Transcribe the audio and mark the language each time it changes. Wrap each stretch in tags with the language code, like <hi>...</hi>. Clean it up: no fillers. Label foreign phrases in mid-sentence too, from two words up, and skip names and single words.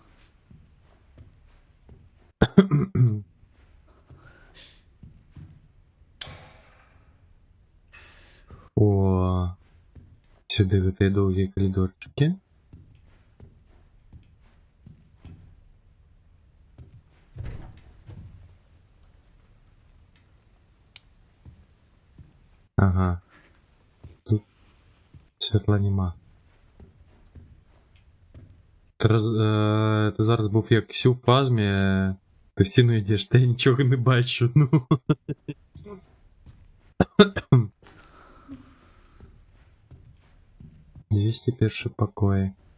<be>О, сюды гэтыя доўгія калідорчыкі. Ага. Тут святла нема.</be> <uk>Ти зараз був як у фазмі, ти в стіну йдеш, та я нічого не бачу, ну.</uk> <ru>«201 покой».</ru>